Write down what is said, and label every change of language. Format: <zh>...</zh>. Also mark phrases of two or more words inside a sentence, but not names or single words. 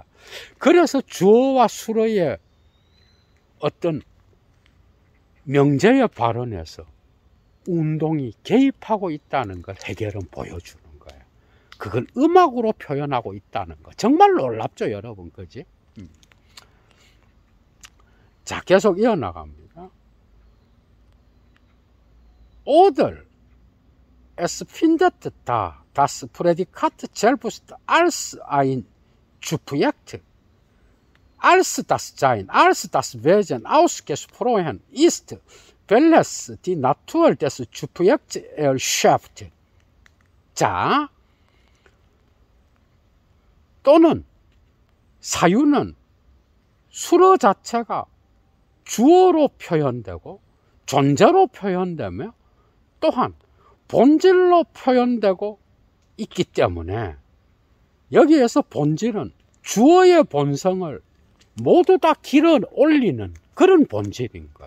<ko>그래서 주어와 수로의 어떤 명제의 발언에서 운동이 개입하고 있다는 걸 해결은 보여주는 거예요. 그걸 음악으로 표현하고 있다는 거. 정말 놀랍죠, 여러분, 그지? 자, 계속 이어나갑니다.</ko> <de>Oder es findet da das Prädikat selbst als ein Subjekt, als das Sein, als das Wesen ausgesprochen ist, welches die Natur des Subjekts erschafft.</de> <ko>자, 또는 사유는 수로 자체가 주어로 표현되고 존재로 표현되며 또한 본질로 표현되고 있기 때문에 여기에서 본질은 주어의 본성을 모두 다 길어 올리는 그런 본질인 거예요.</ko>